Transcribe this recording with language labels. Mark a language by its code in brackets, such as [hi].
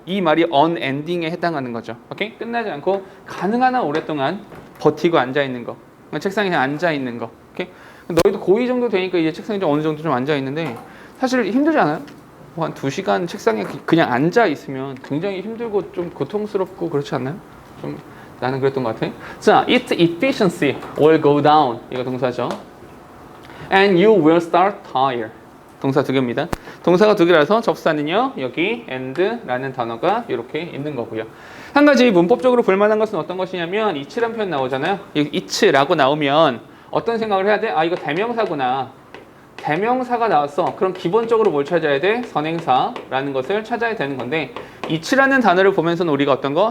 [ko] 이 말이 unending에 해당하는 거죠. 오케이? 끝나지 않고 가능한 한 오랫동안 버티고 앉아 있는 거. 책상에 그냥 앉아 있는 거. 오케이? 너희도 고2 정도 되니까 이제 책상에 좀 어느 정도 좀 앉아 있는데 사실 힘들지 않아요? 뭐 한 2시간 책상에 그냥 앉아 있으면 굉장히 힘들고 좀 고통스럽고 그렇지 않나요? 좀 나는 그랬던 것 같아. [en] 자, its efficiency will go down. [ko] 이거 동사죠. [en] And you will start tired. [ko] 동사 2개입니다. 동사가 2개라서 접사는요. 여기 and라는 단어가 이렇게 있는 거고요. 한 가지 문법적으로 볼만한 것은 어떤 것이냐면 each란 표현 나오잖아요. each라고 나오면 어떤 생각을 해야 돼? 아, 이거 대명사구나. 대명사가 나왔어. 그럼 기본적으로 뭘 찾아야 돼? 선행사라는 것을 찾아야 되는 건데 이치라는 단어를 보면서는 우리가 어떤 거?